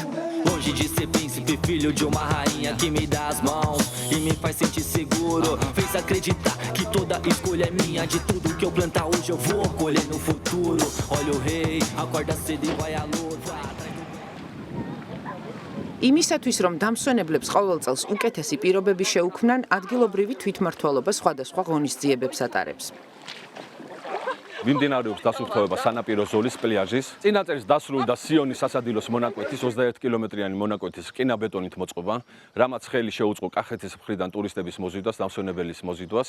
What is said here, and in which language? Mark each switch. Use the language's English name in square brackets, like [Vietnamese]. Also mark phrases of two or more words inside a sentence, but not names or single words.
[Portuguese] Longe de ser príncipe, filho de uma rainha que me dá as mãos e me faz sentir seguro. Fez acreditar que toda escolha é minha, de tudo que eu plantar hoje eu vou colher no futuro. Olha o rei, acorda cedo e vai à luta. [Georgian] იმისათვის, რომ დამსვენებლებს ყოველ წელს უკეთესი პირობები შეუქმნან, ადგილობრივი თვითმმართველობა სხვადასხვა ღონისძიებებს ატარებს. მიმდინარეობს დასუფთავება სანაპირო ზოლის პლიაჟის. წინა წელს დასრულდა სიონის სასადილოს მონაკვეთის 21 კილომეტრიანი მონაკვეთის რკინა-ბეტონით მოწყობა, რამაც ხელი შეუწყო კახეთის მხრიდან ტურისტების მოზიდვას, დამსვენებელის მოზიდვას.